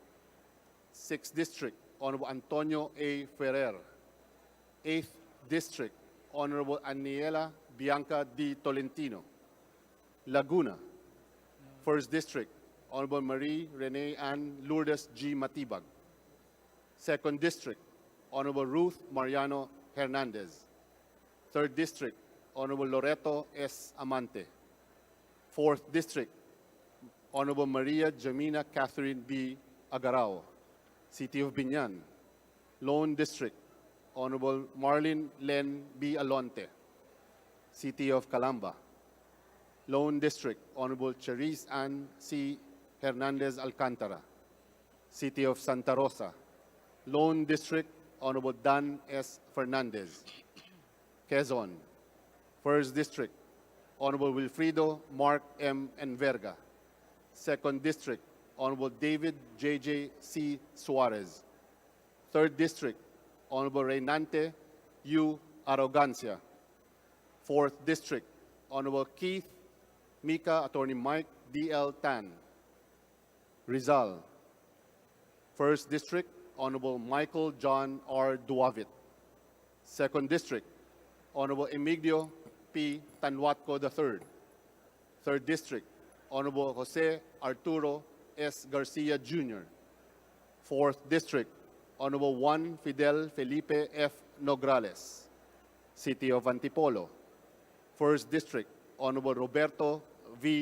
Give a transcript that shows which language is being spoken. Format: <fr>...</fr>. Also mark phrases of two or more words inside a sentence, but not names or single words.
<en>6th District, Honorable Antonio A. Ferrer. 8th District, Honorable Aniela Bianca D. Tolentino. Laguna, 1st District, Honorable Marie Renee Ann Lourdes G. Matibag. 2nd District, Honorable Ruth Mariano Hernandez. 3rd District, Honorable Loreto S. Amante. 4th District, Honorable Maria Jamina Catherine B. Agarao, City of Binyan. Lone District, Honorable Marlene Len B. Alonte, City of Calamba. Lone District, Honorable Cherise Ann C. Hernandez Alcantara, City of Santa Rosa. Lone District, Honorable Dan S. Fernandez. Quezon, 1st District, Honorable Wilfrido Mark M. Enverga. 2nd District, Honorable David J.J. C. Suarez. 3rd District, Honorable Reynante U. Arrogancia. 4th District, Honorable Keith Mika Attorney Mike D.L. Tan. Rizal, 1st District, Honorable Michael John R. Duavit. 2nd District, Honorable Emigdio P. Tanwatco III. 3rd District, Honorable Jose Arturo S. Garcia Jr. 4th District, Honorable Juan Fidel Felipe F. Nograles, City of Antipolo. 1st District, Honorable Roberto V.</en>